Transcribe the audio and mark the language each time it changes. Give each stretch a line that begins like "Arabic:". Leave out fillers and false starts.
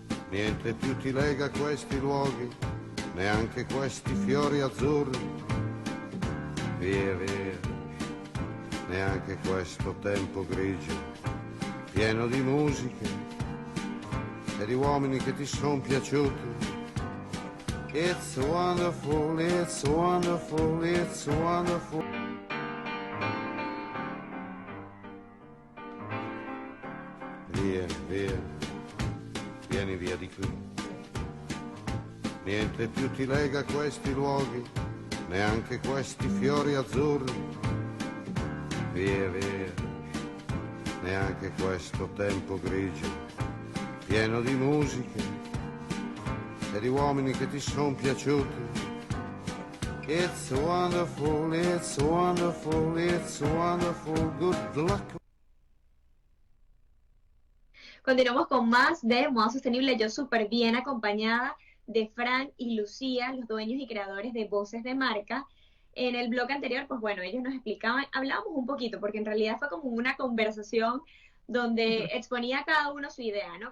Italian: Niente più ti lega a questi luoghi, neanche questi fiori azzurri. Via, via, neanche questo tempo grigio, pieno di musiche e di uomini che ti son piaciuti.
English: It's wonderful, it's wonderful, it's wonderful.
Italian: Via, via, vieni via di qui. Niente più ti lega a questi luoghi, neanche questi fiori azzurri. Via, via, neanche questo tempo grigio, pieno di musiche e di uomini che ti sono piaciuti.
English: It's wonderful, it's wonderful, it's wonderful, good luck.
Spanish: Continuamos con más de Moda Sostenible, yo súper bien acompañada de Frank y Lucía, los dueños y creadores de Voces de Marca. En el blog anterior, pues bueno, ellos nos explicaban, hablábamos un poquito, porque en realidad fue como una conversación donde exponía cada uno su idea, ¿no?